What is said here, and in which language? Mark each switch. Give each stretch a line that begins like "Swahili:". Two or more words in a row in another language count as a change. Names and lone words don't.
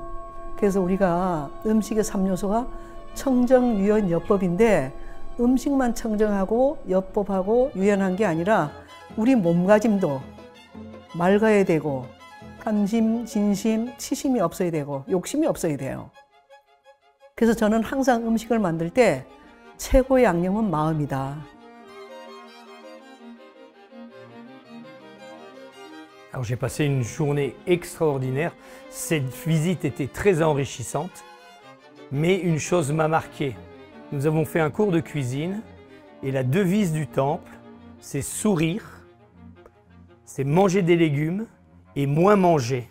Korean: 그래서 우리가 음식의 3요소가 청정, 유연, 여법인데 음식만 청정하고 여법하고 유연한 게 아니라 우리 몸가짐도 맑아야 되고 탐심, 진심, 치심이 없어야 되고 욕심이 없어야 돼요. 그래서 저는 항상 음식을 만들 때 최고의 양념은 마음이다.
French: Alors j'ai passé une journée extraordinaire. Cette visite était très enrichissante, mais une chose m'a marqué. Nous avons fait un cours de cuisine et la devise du temple, c'est sourire, c'est manger des légumes et moins manger.